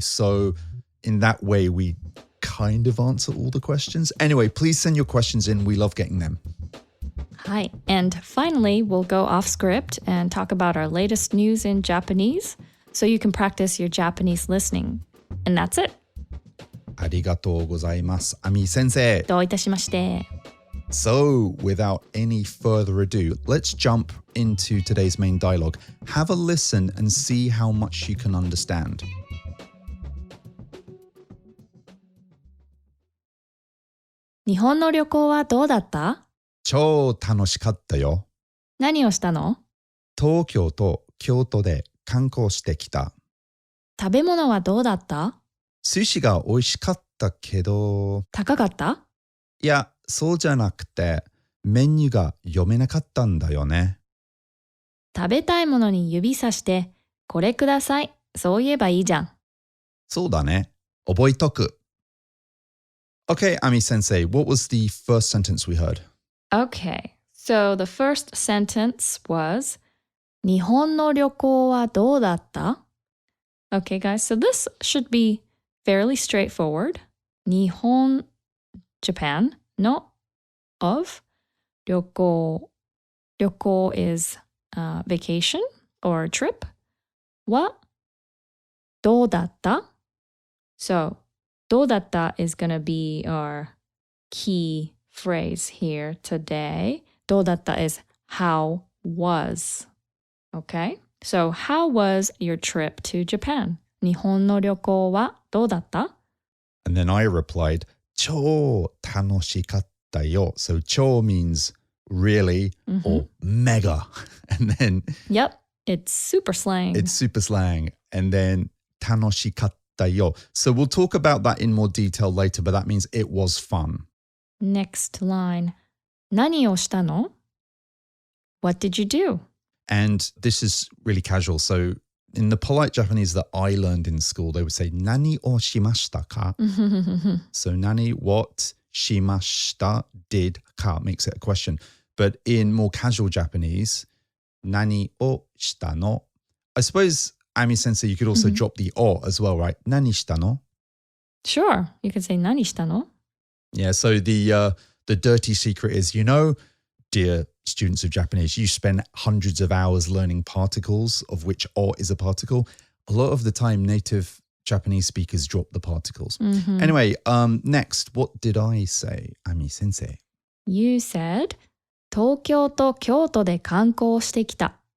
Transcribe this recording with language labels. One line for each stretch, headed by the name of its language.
English: So in that way, we kind of answer all the questions. Anyway, please send your questions in. We love getting them. Hi. And finally, we'll go off script and talk about our latest news in Japanese so you can practice your Japanese listening. And that's it.
Japanese: ありがとうございます、
English: Ami Sensei.
Japanese: どういたしまして。
English: So, without any further ado, let's jump into today's main dialogue. Have a listen and see how much you can understand.
Japanese: 日本の旅行はどうだった？超楽しかったよ。何をしたの？東京と京都で観光してきた。食べ物はどうだった？寿司が美味しかったけど、高かった？いや、そうじゃなくて、メニューが読めなかったんだよね。食べたいものに指さして、これください。そう言えばいいじゃん。そうだね。覚えとく。
English: Okay, Ami Sensei, what was the first sentence we heard? Okay, so the first sentence was
Japanese: 日本の旅行はどうだった?
English: Okay, guys, so this should be fairly straightforward.
Japanese: 日本,
English: Japan, no, of
Japanese: 旅行.
English: 旅行 is vacation or trip.
Japanese: はどうだった?
English: So,
Japanese: どうだった
English: is going to be our key phrase here today.
Japanese: どうだった
English: is how was. Okay? So, how was your trip to Japan?
Japanese: 日本の旅行はどうだった?
English: And then I replied,
Japanese: 超楽しかったよ.
English: So, 超 means really or mega. And then Yep, it's super slang. It's super slang. And then
Japanese: 楽しかったよ.
English: So, we'll talk about that in more detail later, but that means it was fun. Next line.
Japanese: 何をしたの?
English: What did you do? And this is really casual. So in the polite Japanese that I learned in school, they would say,
Japanese: 何をしましたか?
English: So 何, what,
Japanese: しました,
English: did, ka makes it a question. But in more casual Japanese,
Japanese: 何をしたの?
English: I suppose, Ami Sensei, you could also drop the o as well, right?
Japanese: 何したの?
English: Sure, you could say
Japanese: 何したの?
English: Yeah, so the dirty secret is, dear students of Japanese, you spend hundreds of hours learning particles, of which o is a particle. A lot of the time, native Japanese speakers drop the particles. Anyway, next, what did I say, Ami sensei? You said,
Japanese: 東京と京都で観光してきた.